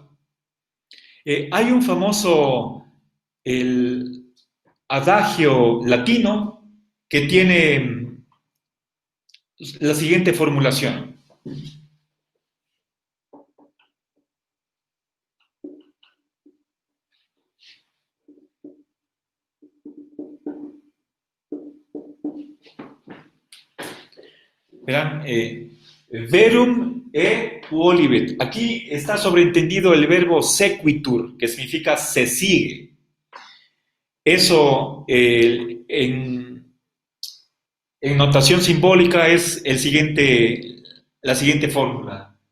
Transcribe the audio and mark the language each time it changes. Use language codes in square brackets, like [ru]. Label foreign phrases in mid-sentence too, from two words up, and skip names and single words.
[es] Hay un famoso el adagio latino que tiene la siguiente formulación. Verán, [la] verum e quolibet. [es] Aquí está sobreentendido el verbo sequitur, que significa se sigue. Eso en notación simbólica es la siguiente fórmula.